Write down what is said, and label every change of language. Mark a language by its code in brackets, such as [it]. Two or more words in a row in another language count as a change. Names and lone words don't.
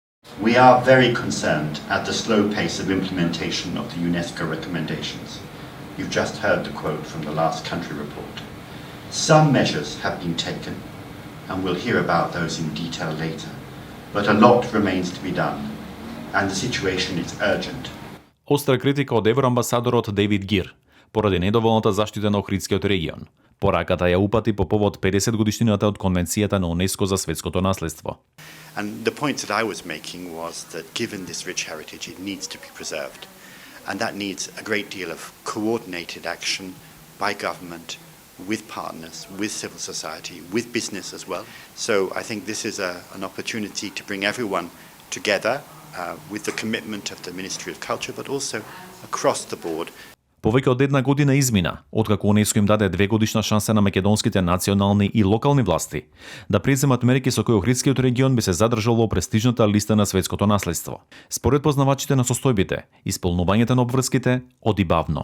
[en] We are very concerned at the slow pace of implementation of the UNESCO recommendations. You've just heard the quote from the last country report. Some measures have been taken, and we'll hear about those in detail later, but a lot remains to be done, and the situation is urgent. [mk] Остра критика од евроамбасадорот Дейвид Гир поради недоволната заштита на Охридскиот регион. Пораката ја упати по повод 50 годишнината од Конвенцијата на УНЕСКО за светското наследство. [en] And the point that I was making was that given this rich heritage, it needs to be preserved. And that needs a great deal of coordinated action by government, with partners, with civil society, with business as well. So I think this is an opportunity to bring everyone together with the commitment of the Ministry of Culture, but also across the board. [mk] Повеќе од една година измина, откако УНЕСКО им даде 2-годишна шанса на македонските национални и локални власти да преземат мерки со кои Охридскиот регион би се задржал во престижната листа на светското наследство. Според познавачите на состојбите, исполнувањето на обврските оди бавно.